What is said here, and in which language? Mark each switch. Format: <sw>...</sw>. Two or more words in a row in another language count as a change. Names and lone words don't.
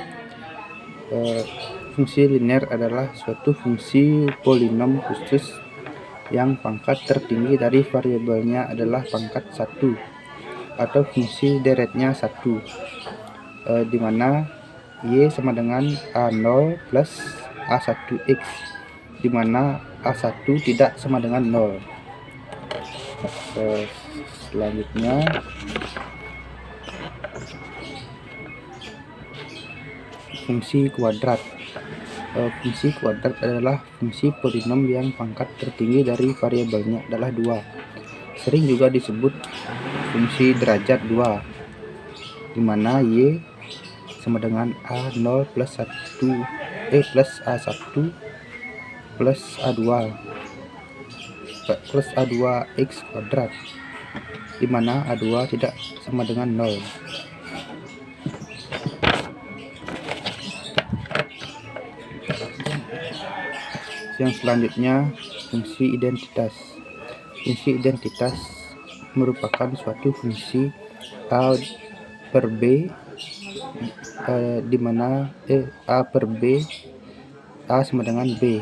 <id>Fungsi linier adalah suatu fungsi polinom khusus yang pangkat tertinggi dari variabelnya adalah pangkat 1 atau fungsi deretnya 1, di mana y sama dengan a0 plus a1x, di mana a1 tidak sama dengan 0. Selanjutnya fungsi kuadrat. Fungsi kuadrat adalah fungsi polinom yang pangkat tertinggi dari variabelnya adalah 2. Sering juga disebut fungsi derajat 2, di mana y sama dengan a0 plus plus a1 plus a2 plus a2x kuadrat, di mana a2 tidak sama dengan 0. Yang selanjutnya fungsi identitas. Fungsi identitas merupakan suatu fungsi a per b, di mana a per b a sama dengan b.</id>